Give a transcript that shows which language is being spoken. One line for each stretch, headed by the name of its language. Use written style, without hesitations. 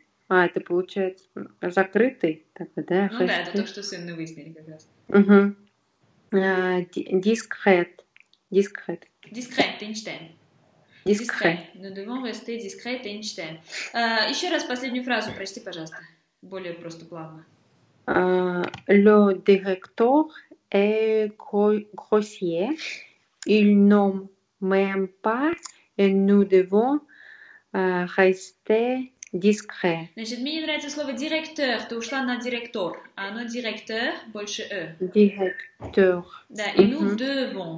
Russian: Это получается закрытый. Да, ну да, это то, что сын выяснили как раз.
French: Discret. Эйнштейн. Discret. Nous devons rester discret, Эйнштейн.
Russian: Еще раз последнюю фразу прочти, пожалуйста. Более просто плавно.
French: Le directeur est grossier. Il ne m'aime pas et nous devons rester discret.
Russian: Значит, мне не нравится слово директор. Ты ушла на директор. А оно директор, больше «э». Директор. Да, и nous devons.